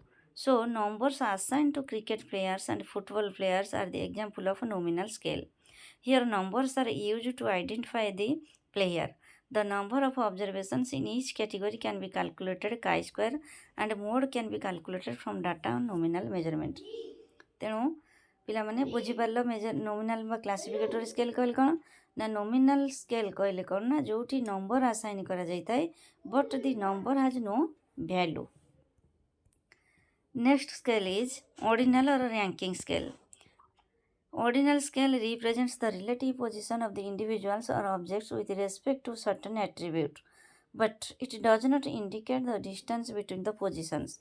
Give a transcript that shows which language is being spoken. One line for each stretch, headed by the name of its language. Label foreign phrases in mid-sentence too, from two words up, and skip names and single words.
English: So, numbers assigned to cricket players and football players are the example of a nominal scale. Here, numbers are used to identify the player. The number of observations in each category can be calculated chi-square, and mode can be calculated from data on nominal measurement.
Odia: ତେଣୁ ପିଲାମାନେ ବୁଝିପାରିଲ ନୋମିନାଲ ବା
English: classificatory scale
Odia: କହିଲେ କ'ଣ ନା
English: nominal scale
Odia: କହିଲେ କ'ଣ ନା ଯେଉଁଠି ନମ୍ବର ଆସାଇନ୍ କରାଯାଇଥାଏ
English: but the number has no value. Next scale is ordinal or ranking scale. Ordinal scale represents the relative position of the individuals or objects with respect to certain attribute, but it does not indicate the distance between the positions.